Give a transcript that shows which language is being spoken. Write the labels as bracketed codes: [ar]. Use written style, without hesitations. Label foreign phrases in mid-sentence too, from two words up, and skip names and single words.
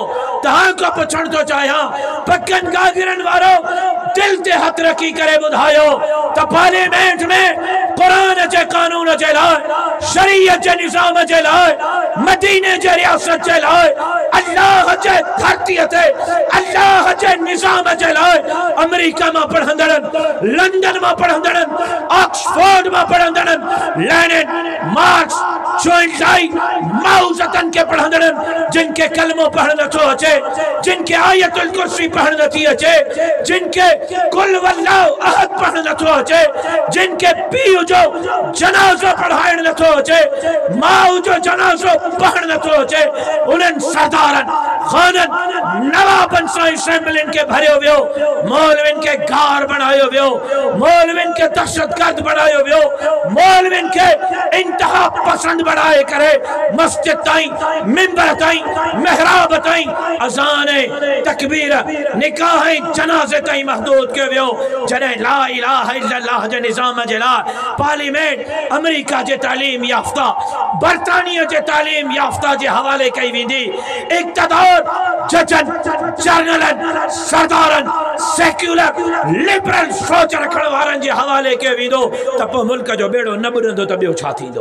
[sd] तहां को पुछण तो चाहियां, पकन गागिरन वारो दिल ते हथ रखी करे ॿुधायो त पार्लियामेंट में कुरान जे कानून जे लाइ, शरीयत जे निज़ाम जे लाइ, मदीने जे रियासत जे लाइ, अल्लाह जे धरतीअ ते अल्लाह जे निज़ाम जे लाइ अमेरिका मां पढ़ंदड़नि, लंडन मां पढ़ंदड़नि, ऑक्सफोर्ड मां पढ़ंदड़नि, लेनिन, मार्क्स, चोइंटाई, माउज़तन के पढ़ंदड़नि, जिनके कलमो पढ़ण नथो अचे, जिनके आयतुल कुर्सी पढ़ण नथी अचे, जिनके [ar] قل والله أحد [sd] पढ़ण नथो अचे, जिनके पीउ जो जनाज़ो पढ़ाइण नथो अचे, माउ जो जनाज़ो पढ़ण नथो अचे, उन्हनि सरदारनि, ख़ाननि, नवाबनि सां असेंबलियुनि के भरियो वियो, मौलवियुनि के गार बणायो वियो, मौलवियुनि के दहशतगर्द बणायो वियो, मौलवियुनि के इंतहा पसंद बढ़ाए करे मस्जिद ताईं मिंबर ताईं महराब ताईं अज़ान तकबीर निकाह जनाज़े ताईं महदूद कयो वियो। जॾहिं [ar] لا إله إلا الله [sd] जे निज़ाम जे लाइ पार्लियामेंट अमेरिका जे तालीम याफ़्ता बरतानिया जे तालीम याफ़्ता जे हवाले कई वेंदी, इक़्तिदार जजन जर्नलन सरदारन सेक्युलर लिबरल सोच रखण वारनि जे हवाले कयो वेंदो त पोइ मुल्क जो बेड़ो न बुॾंदो त ॿियो छा थींदो।